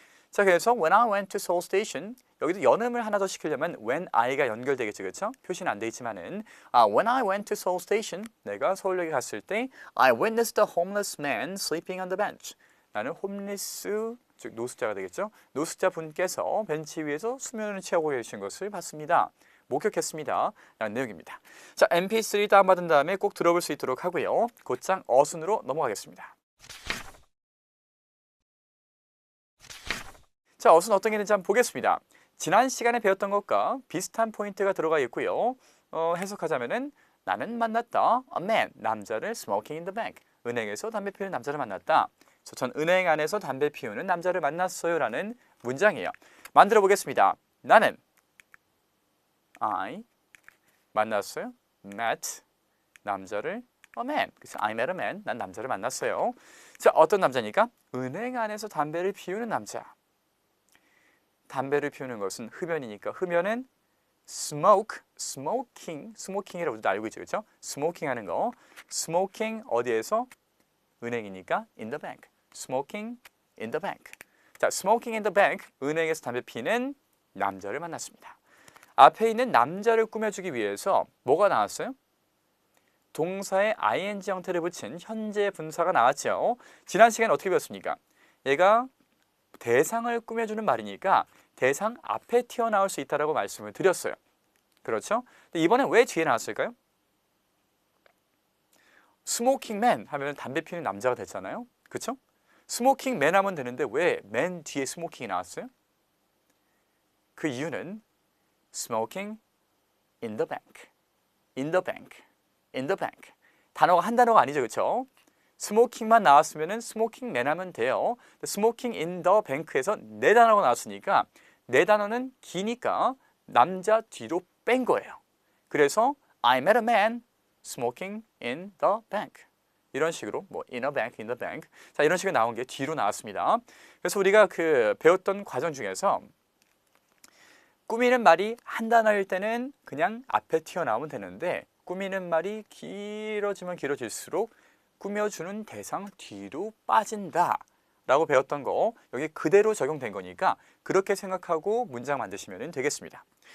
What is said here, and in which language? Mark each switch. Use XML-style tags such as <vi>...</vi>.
<ko>자, 그래서</ko> <en>when I went to Seoul Station,</en> <ko>여기도 연음을 하나 더 시키려면 when I가 연결되겠죠, 그렇죠? 표시는 안 돼 있지만은</ko> <en>when I went to Seoul Station,</en> <ko>내가 서울역에 갔을 때</ko> <en>I witnessed a homeless man sleeping on the bench.</en> <ko>나는 홈리스, 즉 노숙자가 되겠죠? 노숙자 분께서 벤치 위에서 수면을 취하고 계신 것을 봤습니다. 목격했습니다. 라는 내용입니다. 자, MP3 다운받은 다음에 꼭 들어볼 수 있도록 하고요. 곧장 어순으로 넘어가겠습니다. 자, 어순 어떤 게 있는지 한번 보겠습니다. 지난 시간에 배웠던 것과 비슷한 포인트가 들어가 있고요. 해석하자면은 나는 만났다.</ko> <en>A man,</en> <ko>남자를</ko> <en>smoking in the bank.</en> <ko>은행에서 담배 피우는 남자를 만났다. 전 은행 안에서 담배 피우는 남자를 만났어요 라는 문장이에요. 만들어 보겠습니다. 나는 I 만났어요.</ko> <en>met</en> <ko>남자를</ko> <en>a man.</en> <ko>그래서</ko> <en>I met a man.</en> <ko>난 남자를 만났어요. 자, 어떤 남자니까? 은행 안에서 담배를 피우는 남자. 담배를 피우는 것은 흡연이니까 흡연은 smoking이라고 우리도 알고 있죠, 그렇죠? smoking 하는 거. smoking 어디에서? 은행이니까</ko> <en>in the bank. smoking in the bank. 자, smoking in the bank.</en> <ko>은행에서 담배 피는 남자를 만났습니다. 앞에 있는 남자를 꾸며주기 위해서 뭐가 나왔어요? 동사에 ing 형태를 붙인 현재 분사가 나왔죠. 지난 시간에 어떻게 배웠습니까? 얘가 대상을 꾸며주는 말이니까 대상 앞에 튀어나올 수 있다고 말씀을 드렸어요. 그렇죠? 근데 이번엔 왜 뒤에 나왔을까요? 스모킹맨 하면 담배 피우는 남자가 됐잖아요. 그렇죠? 스모킹맨 하면 되는데 왜 맨 뒤에 스모킹이 나왔어요? 그 이유는</ko> <en>smoking in the bank, in the bank, in the bank.</en> <ko>단어가 한 단어가 아니죠, 그렇죠? 스모킹만 나왔으면은 스모킹맨 하면 돼요. 스모킹 인 더 뱅크에서 네 단어가 나왔으니까 네 단어는 기니까 남자 뒤로 뺀 거예요. 그래서</ko> <en>I met a man smoking in the bank.</en> <ko>이런 식으로 뭐</ko> <en>in a bank, in the bank.</en> <ko>자, 이런 식으로 나온 게 뒤로 나왔습니다. 그래서 우리가 그 배웠던 과정 중에서 꾸미는 말이 한 단어일 때는 그냥 앞에 튀어나오면 되는데 꾸미는 말이 길어지면 길어질수록 꾸며주는 대상 뒤로 빠진다 라고 배웠던 거 여기 그대로 적용된 거니까 그렇게 생각하고 문장 만드시면 되겠습니다.</ko>